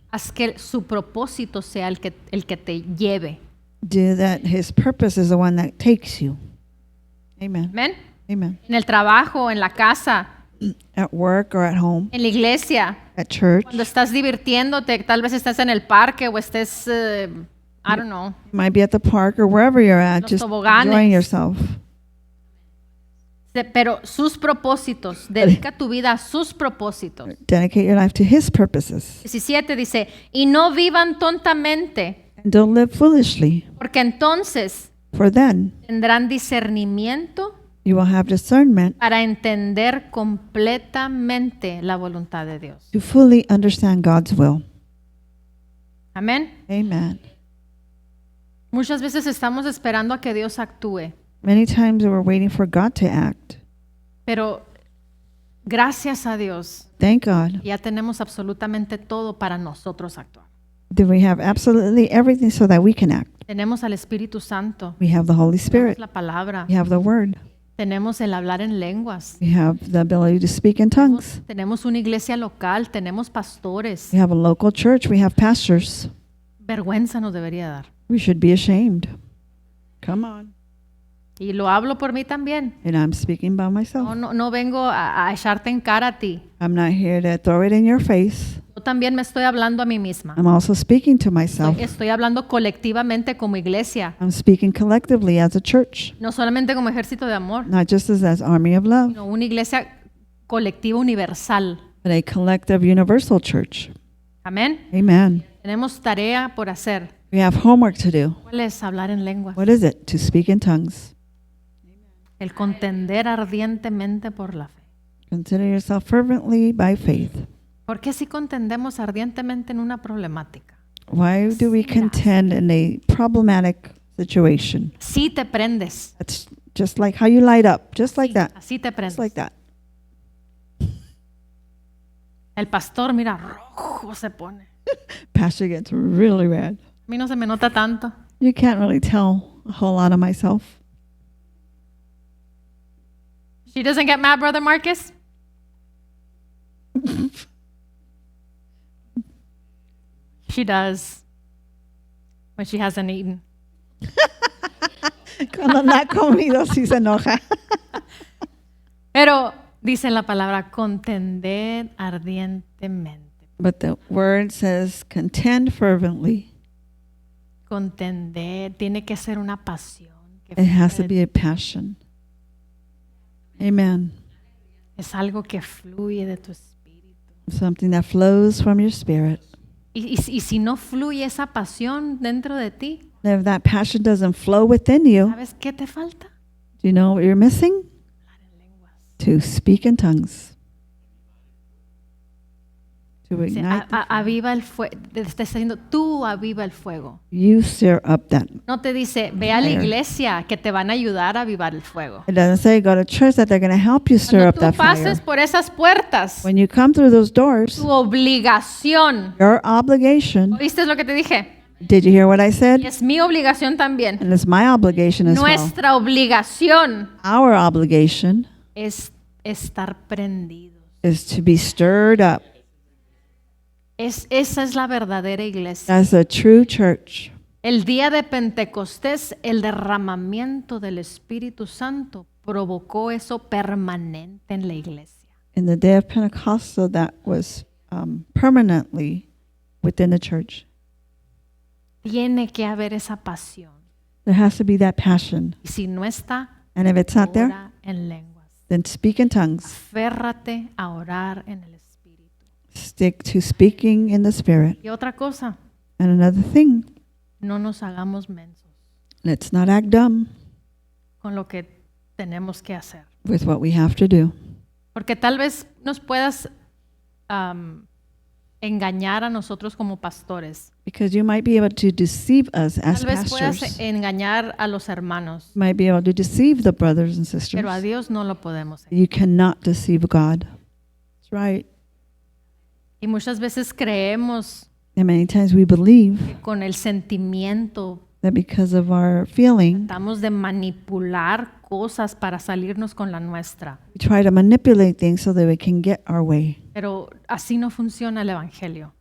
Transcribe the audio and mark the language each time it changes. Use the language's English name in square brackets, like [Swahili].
[Spanish] haz que su propósito sea el que te lleve. [English] do that His purpose is the one that takes you. Amen. [Spanish] ¿Amén? [English] Amen. [Spanish] En el trabajo, en la casa, [English] At work or at home, [Spanish] en la iglesia, [English] at church. [Spanish] cuando estás divirtiéndote, tal vez estés en el parque o estés, [English] I don't know, You might be at the park or wherever you're at, [Spanish] Los [English] just [Spanish] toboganes. [English] enjoying yourself. [Spanish] pero sus propósitos, dedica tu vida a sus propósitos. [English] Dedicate your life to His purposes. [Spanish] 17 dice, y no vivan tontamente, [English] And don't live foolishly, [Spanish] porque entonces [English] for then [Spanish] tendrán discernimiento [English] you will have discernment [Spanish] para entender completamente la voluntad de Dios. [English] to fully understand God's will. [Spanish] Amén. [English] Amen. [Spanish] Muchas veces estamos esperando a que Dios actúe, [English] Many times we're waiting for God to act. [Spanish] pero gracias a Dios [English] Thank God [Spanish] ya tenemos absolutamente todo para nosotros actuar. [English] that we have absolutely everything so that we can act. [Spanish] Tenemos al Espíritu Santo, [English] We have the Holy [Spanish] tenemos [English] Spirit. [Spanish] la palabra, [English] We have the Word. [Spanish] tenemos el hablar en lenguas, [English] We have the ability to speak in tongues. [Spanish] tenemos una iglesia local, tenemos pastores. [English] We have a local church. We have pastors. [Spanish] Vergüenza nos debería dar. [English] We should be ashamed. Come on. [Spanish] Y lo hablo por mí también. [English] And I'm speaking by myself. [Spanish] No vengo a echarte en cara a ti. [English] I'm not here to throw it in your face. [Spanish] Yo también me estoy hablando a mí misma. [English] I'm also speaking to myself. [Spanish] Estoy hablando colectivamente como iglesia, [English] I'm speaking collectively as a church, [Spanish] no solamente como ejército de amor, [English] not just as army of love, [Spanish] sino una iglesia colectiva universal. [English] but a collective universal church. [Spanish] Amén. [English] Amen. [Spanish] Tenemos tarea por hacer. [English] We have homework to do. [Spanish] ¿Cuál es? Hablar en lenguas. [English] What is it? To speak in tongues. [Spanish] El contender ardientemente por la fe. [English] Consider yourself fervently by faith. [Spanish] ¿Por qué si contendemos ardientemente en una problemática? [English] Why do we contend in a problematic situation? [Spanish] Sí te prendes. [English] That's just like how you light up, just like [Spanish] Sí, [English] that. [Spanish] así te prendes. [English] Just like that. [Spanish] El pastor, mira, rojo se pone. [English] Pastor gets really red. [Spanish] A mí no se me nota tanto. [English] You can't really tell a whole lot of myself. She doesn't get mad, Brother Marcus? She does. When she hasn't eaten. [Spanish] Cuando no ha comido, sí se enoja. Pero dice la palabra contended ardientemente. [English] But the word says, contend fervently. [Spanish] Contender tiene que ser una pasión. Que [English] It has to [Spanish] fluye. [English] be a passion. Amen. [Spanish] Es algo que fluye de tu espíritu. [English] Something that flows from your spirit. [Spanish] Y si no fluye esa pasión dentro de ti, [English] And if that passion doesn't flow within you, [Spanish] ¿sabes qué te falta? [English] do you know what you're missing? [Spanish] Hablar en lenguas. [English] To speak in tongues. To [Spanish] Dice, [English] ignite. the [Spanish] aviva el fuego. Te está diciendo, tú aviva el fuego. [English] You stir up that. [Spanish] No te dice, ve a la [English] Fire. [Spanish] iglesia que te van a ayudar a avivar el fuego. [English] It doesn't say go to church that they're going to help you stir [Spanish] Cuando [English] up [Spanish] tú [English] that [Spanish] pases [English] fire. [Spanish] por esas puertas, [English] When you come through those doors, [Spanish] tu obligación. [English] your obligation, [Spanish] ¿Oíste lo que te dije? [English] did you hear what I said? [Spanish] Y es mi obligación también. [English] And it's my obligation as well. [Spanish] Nuestra obligación [English] Our obligation [Spanish] es estar prendidos. [English] is to be stirred up [Spanish] Esa es la verdadera iglesia. [English] as a true church. [Spanish] El día de Pentecostés, el derramamiento del Espíritu Santo provocó eso permanente en la iglesia. [English] In the day of Pentecostal, that was permanently within the church. [Spanish] Tiene que haber esa pasión. [English] There has to be that passion. [Spanish] Y si no está, [English] And if it's not there, [Spanish] ora en lenguas. [English] then speak in tongues. [Spanish] Aférrate a orar en el Espíritu. [English] Stick to speaking in the Spirit. [Spanish] Y otra cosa, [English] And another thing, [Spanish] no nos hagamos mensos [English] let's not act dumb [Spanish] con lo que tenemos que hacer. [English] with what we have to do. [Spanish] Porque tal vez nos puedas engañar a nosotros como pastores. [English] Because you might be able to deceive us as [Spanish] Tal vez puedas [English] pastors. [Spanish] engañar a los hermanos. [English] You might be able to deceive the brothers and [Spanish] Pero a [English] sisters. [Spanish] Dios no lo podemos hacer. [English] You cannot deceive God. That's right. [Spanish] Y muchas veces creemos [English] And many times we believe [Spanish] que con el sentimiento [English] that because of our feeling, [Spanish] tratamos de manipular cosas para salirnos con la nuestra. [English] we try to manipulate things so that we can get our way. [Spanish] Pero así no funciona el Evangelio.